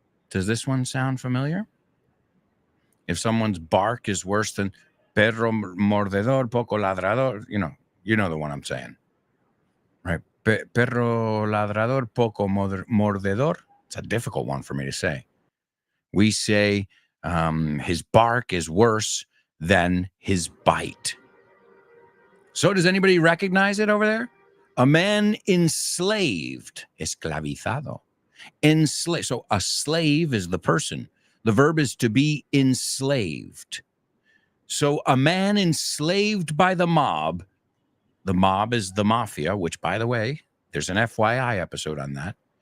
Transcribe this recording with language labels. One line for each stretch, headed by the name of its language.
English: Does this one sound familiar? If someone's bark is worse than
Spanish: perro mordedor, poco ladrador,
English: you know the one I'm saying, right?
Spanish: Perro ladrador, poco mordedor.
English: It's a difficult one for me to say. We say his bark is worse than his bite. So does anybody recognize it over there? A man enslaved, esclavizado. Enslaved. So a slave is the person. The verb is to be enslaved. So a man enslaved by the mob. The mob is the mafia, which, by the way, there's an FYI episode on that.